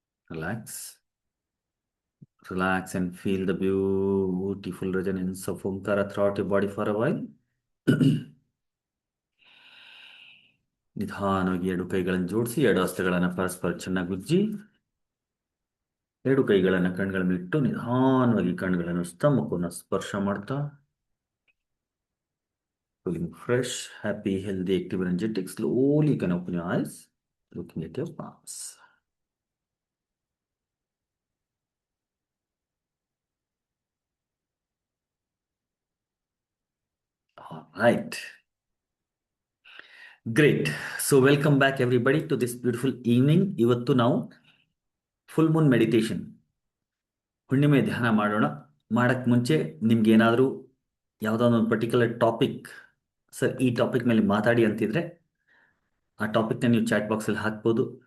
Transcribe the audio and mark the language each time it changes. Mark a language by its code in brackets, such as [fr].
[en] Relax and feel the beautiful resonance of Omkara throughout your body for a while. [kn] ನಿಧಾನವಾಗಿ 2 ಕೈಗಳನ್ನು ಜೋಡಿಸಿ, 2 ಹಸ್ತಗಳನ್ನು ಪರಸ್ಪರ ಚೆನ್ನಾಗಿ ಉಜ್ಜಿ, 2 ಕೈಗಳನ್ನು ಕಣ್ಗಳ ಮೇಲಿಟ್ಟು ನಿಧಾನವಾಗಿ ಕಣ್ಗಳನ್ನು ಮುಖವನ್ನು ಸ್ಪರ್ಶ ಮಾಡ್ತಾ, [en] feeling fresh, happy, healthy, active, energetic. Slowly you can open your eyes, looking at your palms. All right. Great. So welcome back everybody to this beautiful evening. [kn] ಇವತ್ತು ನಾವು [en] full moon meditation, [kn] ಹುಣ್ಣಿಮೆ ಧ್ಯಾನ ಮಾಡೋಣ. ಮಾಡೋಕ್ಕೆ ಮುಂಚೆ ನಿಮ್ಗೆ ಏನಾದರೂ ಯಾವುದಾದ್ರು ಒಂದು ಪರ್ಟಿಕ್ಯುಲರ್ ಟಾಪಿಕ್, ಸರ್ ಈ ಟಾಪಿಕ್ ಮೇಲೆ ಮಾತಾಡಿ ಅಂತಿದ್ರೆ ಆ ಟಾಪಿಕ್ನ ನೀವು ಚಾಟ್ ಬಾಕ್ಸಲ್ಲಿ ಹಾಕ್ಬೋದು.